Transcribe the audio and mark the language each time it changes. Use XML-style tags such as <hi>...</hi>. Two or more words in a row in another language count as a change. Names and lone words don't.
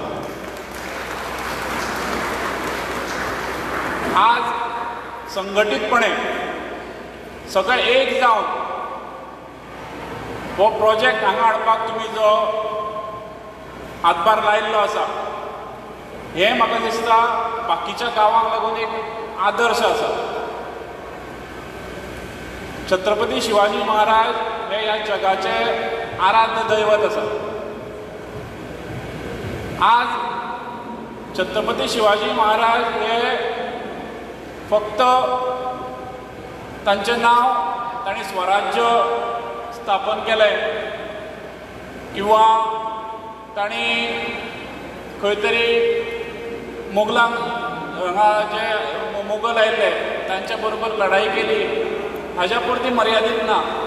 <kok>आज संघटीतपणे सगळे एक जावन हो प्रोजेक्ट हांगा हाडपाक तुमी जो हातभार लायिल्लो आसा, हें म्हाका दिसता बाकीच्या गांवांक लागून एक आदर्श आसा. छत्रपती शिवाजी महाराज हे ह्या जगाचे आराध्य दैवत आसा. आज छत्रपती शिवाजी महाराज हे फक्त तांचें नांव तांणी स्वराज्य स्थापन केलें किंवा तांणी खंय तरी मोगलांक हांगा जे मोगल आयिल्ले तांच्या बरोबर लढाई केली हाज्या पुरती मर्यादीत ना,</kok>